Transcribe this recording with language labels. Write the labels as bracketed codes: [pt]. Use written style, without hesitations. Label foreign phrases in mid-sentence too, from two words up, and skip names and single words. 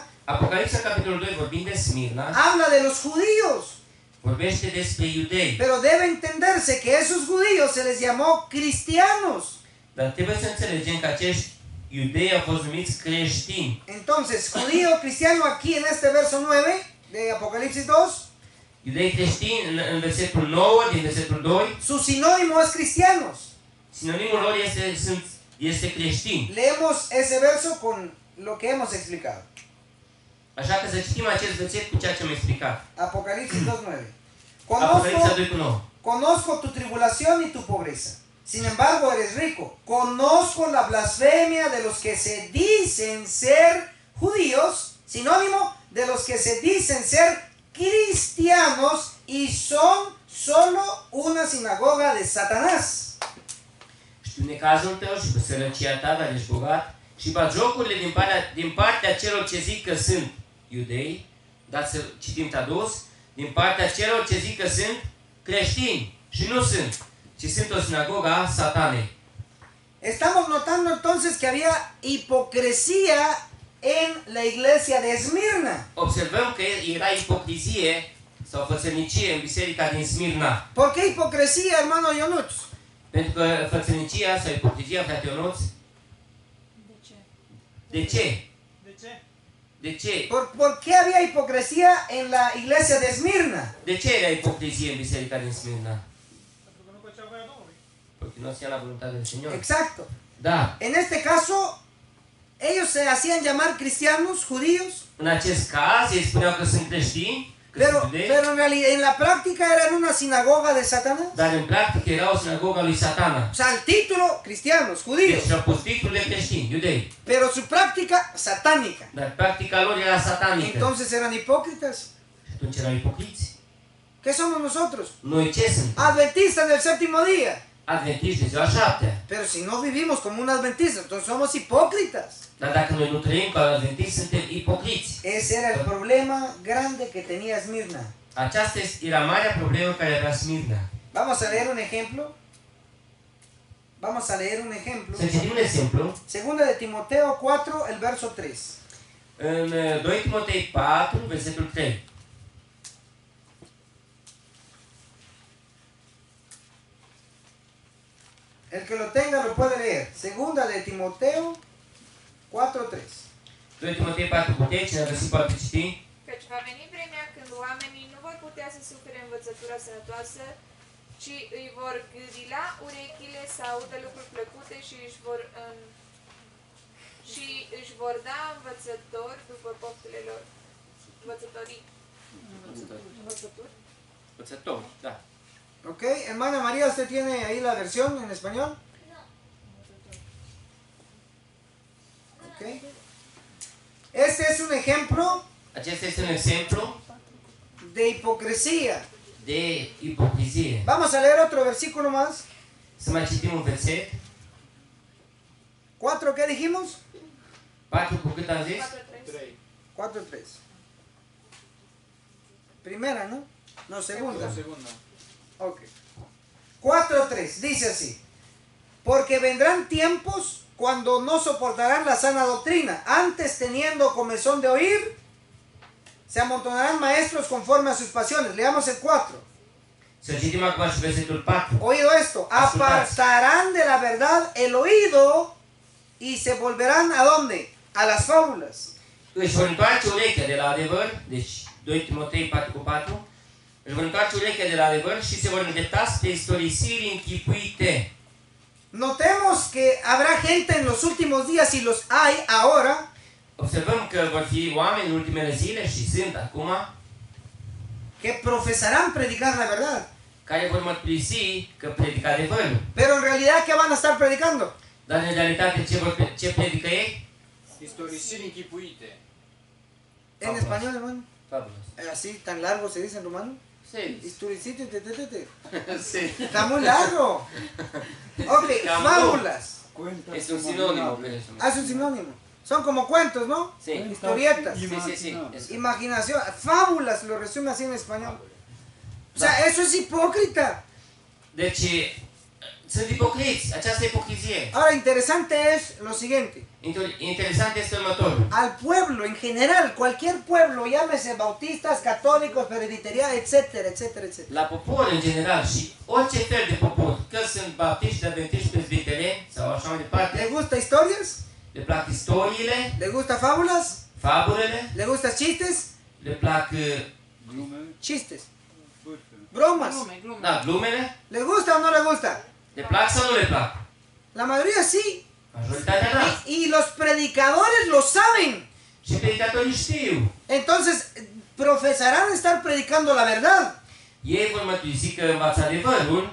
[ro] Apocalipsa, capitolul 2, vorbind de Smirna, [es] habla de los judíos. [ro] vorbește despre iudei. [es] Pero debe entenderse que esos judíos se les llamó cristianos. [ro] Dar trebuie să înțelegem că acești iudei au fost numiți creștini. [es] Entonces, judío, cristiano, aquí en este verso 9 de Apocalipsis 2, [ro] Iudei creștini, în versetul 9, din versetul 2, [es] su sinónimo es cristianos. [ro] sinonimul lor este creștin. [es] Leemos ese verso con lo que hemos explicado. [ro] Așa că să citim acest verset cu ceea ce am explicat. [es] Apocalipsis 2:9. [ro] Apocalipsa 2 cu 9. [es] Conozco tu tribulación y tu pobreza. Sin embargo, eres rico. Conozco la blasfemia de los que se dicen ser judíos, sinónimo de los que se dicen ser cristianos y son solo una sinagoga de Satanás. [ro] Știu necazul tău și pe sărăcia ta, dar ești bogat, și batjocurile din partea celor ce zic că sunt iudei, dați să citim tradus, din partea celor ce zic că sunt creștini și nu sunt, ci sunt o sinagogă a Satanei. [es] Estamos notando entonces que había hipocresía en la iglesia de Esmirna. [ro] Observăm că era ipocrizie sau fățărnicie în biserica din Smirna. [es] ¿Por qué hipocresía, hermano Ionuț? [ro] Pentru că fățărnicia sau ipocrizia, frate Ionuț, de ce? De ce? [es] ¿Por qué había hipocresía en la iglesia de Esmirna? [ro] De ce era ipocrizie în biserica din Smirna? [es] Porque no hacían la voluntad del Señor. Exacto. [ro] Da. [es] En este caso, ellos se hacían llamar cristianos, judíos, [ro] În acest caz, ei spuneau că sunt creștini, că sunt iudei, [es] pero en realidad, en la práctica eran una sinagoga de Satanás. [ro] dar în practică era o sinagogă a lui Satana. [es] O sea, el título, cristianos, judíos, [ro] Deci și-au pus titlul de creștini, iudei. [es] pero su práctica satánica. [ro] Dar practica lor era satanică. [es] Entonces eran hipócritas. [ro] Și atunci erau ipocriți. [es] ¿Qué somos nosotros? [ro] Noi ce sunt? [es] Adventistas del séptimo día. [ro] Adventiști de ziua 7. [es] Pero si no vivimos como un adventista, entonces somos hipócritas. [ro] Dar dacă noi nu trăim ca adventiști, suntem ipocriți. [es] Ese era el problema grande que tenía Esmirna. [ro] Aceasta era marea problemă care avea Smirna. [es] Vamos a leer un ejemplo. Vamos a leer un ejemplo. [ro] Să citim un exemplu. [es] Segunda de Timoteo 4, el verso 3. [ro] În 2 Timotei 4, versetul 3. [es] El que lo tenga lo puede leer. Segunda de Timoteo 4:3. [ro] 2 Timotei 4 cu 3, cine a găsit poate citi. Căci va veni vremea când oamenii nu vor putea să sufere învățătura sănătoasă, ci îi vor gâdila urechile să audă lucruri plăcute și își vor da învățători după poftele lor. Învățătorii. Învățători. Învățători, da. [es] Ok, hermana María, ¿usted tiene ahí la versión en español? Ok. Este es un ejemplo [ro] Acesta este un exemplu [es] de hipocresía. [ro] de ipocrizie. [es] Vamos a leer otro versículo más. [ro] Să mai citim un verset. [es] 4, ¿qué dijimos? [ro] 4 cu cât am zis? 4:3. [es] Primera, ¿no? No, segunda. Ok. 4:3. Dice así. Porque vendrán tiempos cuando no soportarán la sana doctrina. Antes, teniendo comezón de oír, se amontonarán maestros conforme a sus pasiones. Leamos el 4. Să citim acum și versetul 4. Oído esto. Apartarán de la verdad el oído y se volverán ¿a dónde? A las fábulas. [ro] Își vor întoarce urechea de la adevăr, deci 2 Timotei 4 cu 4, își vor întoarce urechea de la adevăr și se vor îndrepta spre istorisiri închipuite. [es] Notemos que habrá gente en los últimos días y los hay ahora [ro] Observăm că vor fi oameni în ultimele zile și sunt acum [es] que profesarán predicar la verdad. [ro] care vor mărturisi că predică adevărul. [es] Pero en realidad, ¿qué van a estar predicando? [ro] Dar în realitate ce predică ei? Istorisiri închipuite. [es] En español, hermano. [ro] Fabulos. [es] Así, tan largo se dice en romano. [ro] Serios. [es] Historicito, [ro] Serios. [es] Está muy largo. Ok, [ro] Cam [es] fábulas. Cuentas [ro] Este un [es] como sinónimo. hablables. Pero eso. Ah, es un sinónimo. Son como cuentos, ¿no? Sí. Historietas. Sí. Imaginables. Eso. Imaginación. Fábulas lo resume así en español. O sea, eso es hipócrita. [ro] Deci, sunt ipocriți. Această ipocrizie. [es] Ahora, interesante es lo siguiente. [ro] Interesant este următorul. [es] Al pueblo en general, cualquier pueblo, llámese bautistas, católicos, presbiterianos, etcétera, etcétera, etcétera. [ro] La popor în general și orice fel de popor, că sunt baptiști, adventiști, prezbitele sau așa mai departe. [es] ¿Le gusta historias? [ro] Le plac istoriile, [es] ¿Le gusta fábulas? [ro] fabulele, [es] ¿Le gusta chistes? [ro] le plac Glumele, [es] Chistes. [ro] bârfele. [es] Bromas. [ro] da, glumele, [es] ¿Le gusta o no le gusta? [ro] le plac sau nu le plac? [es] La mayoría sí. [ro] Majoritatea da. [es] Y los predicadores lo saben. [ro] Și predicatorii știu. [es] Entonces, profesarán estar predicando la verdad. [ro] Ei vor mărturisi că învață adevărul,